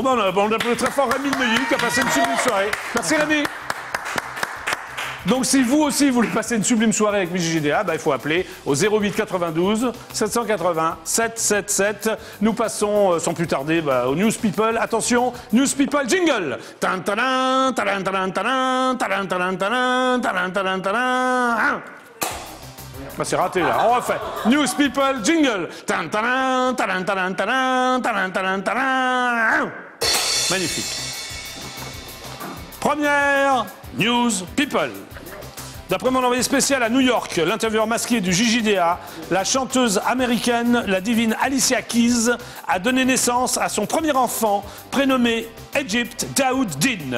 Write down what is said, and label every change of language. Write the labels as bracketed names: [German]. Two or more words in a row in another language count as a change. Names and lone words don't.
[French] Bon, ben, on applaudit très fort Rémi de Neuilly qui a passé une sublime soirée. Merci, Rémi. Donc, si vous aussi vous voulez passer une sublime soirée avec Miss JJDA, bah, il faut appeler au 08 92 780 777. Nous passons sans plus tarder au News People. Attention, News People jingle. Tan tadan, tadan tadan tadan, tadan tadan tadan, tadan tadan tadan. Bah, c'est raté là. On refait. News People jingle. Tan tadan, tadan tadan tadan, tadan tadan tadan. Magnifique. Première News People. D'après mon envoyé spécial à New York, l'intervieweur masqué du JJDA, la chanteuse américaine, la divine Alicia Keys, a donné naissance à son premier enfant, prénommé Egypt Daoud Din.